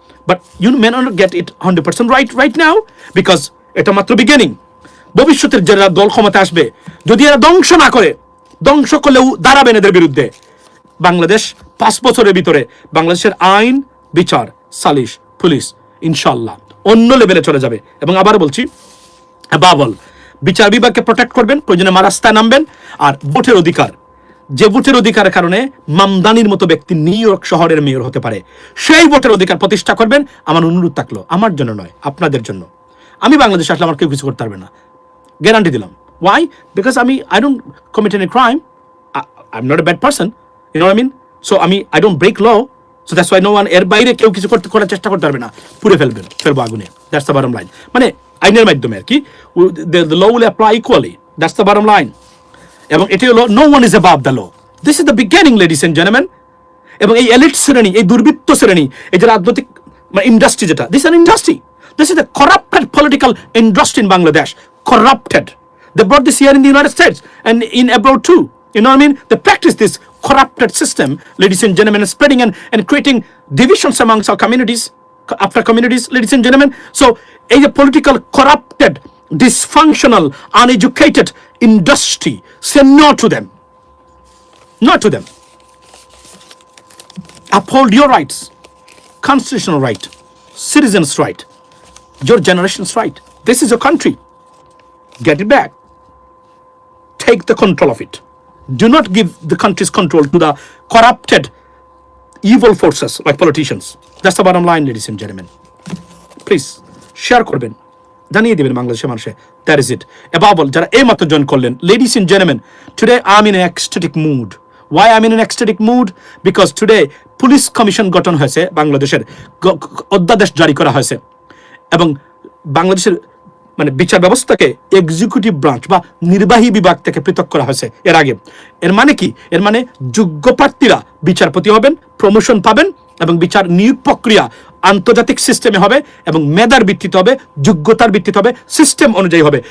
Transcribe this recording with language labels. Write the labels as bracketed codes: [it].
[en] But you may not get it 100% right now, because [bn] এটা মাত্র beginning. ভবিষ্যতের যারা দল ক্ষমতা আসবে, যদি এরা ধ্বংস না করে, ধ্বংস করলেও দাঁড়াবেন এদের বিরুদ্ধে। বাংলাদেশ 5 বছরের ভিতরে বাংলাদেশের আইন, বিচার, সালিশ, পুলিশ ইনশাল্লাহ অন্য লেভেলে চলে যাবে। এবং আবার বলছি, বাবল বিচার বিভাগকে প্রোটেক্ট করবেন, প্রয়োজনে রাস্তায় নামবেন। আর ভোটের অধিকার, যে ভোটের অধিকারের কারণে মামদানির মতো ব্যক্তি নিউ ইয়র্ক শহরের মেয়র হতে পারে, সেই ভোটের অধিকার প্রতিষ্ঠা করবেন। আমার অনুরোধ থাকলো, আমার জন্য নয়, আপনাদের জন্য। আমি বাংলাদেশে আসলে আমার কেউ কিছু করতে পারবে না, গ্যারান্টি দিলাম। [en] Why? Because I don't commit any crime. I'm not a bad person, you know what I mean? So I don't break law, so that's why no one, [bn] এর বাইরে কেউ কিছু করার চেষ্টা করতে পারবে না, পুড়ে ফেলবো আগুনে। [en] That's the bottom line. [bn] মানে আইনের মাধ্যমে আর কি, [en] the law will apply equally. That's the bottom line. [bn] এবং এটি হলো [en] no one is above the law. This is the beginning, ladies and gentlemen. [bn] এবং এই এলিট শ্রেণী, এই দুর্বৃত্ত শ্রেণী, এই যে রাজনৈতিক ইন্ডাস্ট্রি, যেটা [en] this is an industry, this is a corrupted political industry in Bangladesh. Corrupted. They brought this here in the United States and in abroad too. You know what I mean? They practice this corrupted system, ladies and gentlemen, and spreading and creating divisions amongst our communities, after communities, ladies and gentlemen. So a political, corrupted, dysfunctional, uneducated industry, say no to them. No to them. Uphold your rights, constitutional right, citizens' right, your generation's right. This is your country. Get it back. Take the control of it. Do not give the country's control to the corrupted, evil forces like politicians. That's the bottom line, ladies and gentlemen. Please, [bn] share করবেন, জানিয়ে দিবেন বাংলাদেশের মানুষে। [en] That is it. Above all, [bn] যারা এইমাত্র join করলেন, [en] ladies and gentlemen, today I'm in an ecstatic mood. Why I'm in an ecstatic mood? Because today [bn] police commission গঠন হয়েছে, বাংলাদেশের অধ্যাদেশ জারি করা হয়েছে এবং বাংলাদেশের বিচার ব্যবস্থাকে এক্সিকিউটিভ ব্রাঞ্চ বা নির্বাহী বিভাগ থেকে পৃথক করা হয়েছে এর আগে। এর মানে কি? এর মানে যোগ্য প্রার্থীরা বিচারপতি হবেন, প্রমোশন পাবেন এবং বিচার নিয়োগ প্রক্রিয়া আন্তর্জাতিক সিস্টেমে হবে এবং মেধার ভিত্তিতে হবে, যোগ্যতার ভিত্তিতে হবে, সিস্টেম অনুযায়ী হবে।